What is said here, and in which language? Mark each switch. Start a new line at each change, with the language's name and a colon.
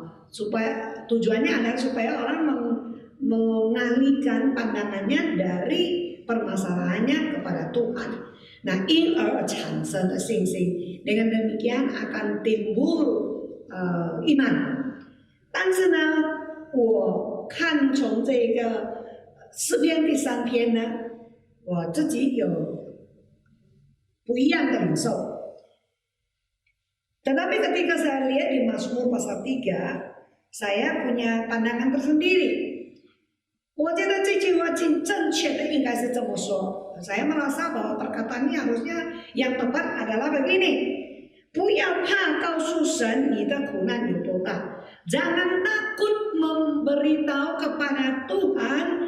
Indonesian: Supaya tujuannya adalah supaya orang mengalihkan pandangannya dari permasalahannya kepada Tuhan. Nah,
Chinese: 因而产生的信心,
Indonesian: dengan demikian akan timbul iman.
Chinese: 但是呢，我看从这个诗篇第3篇呢，我自己有不一样的领受。
Indonesian: Tetapi ketika saya lihat di Mazmur pasal 3, saya punya pandangan tersendiri.
Chinese: 我觉得这句话正确的应该是这么说。
Indonesian: Saya merasa bahwa perkataan ini harusnya yang tepat adalah begini.
Chinese: 不要怕告诉神你的苦难有多大，
Indonesian: jangan takut memberitahu kepada Tuhan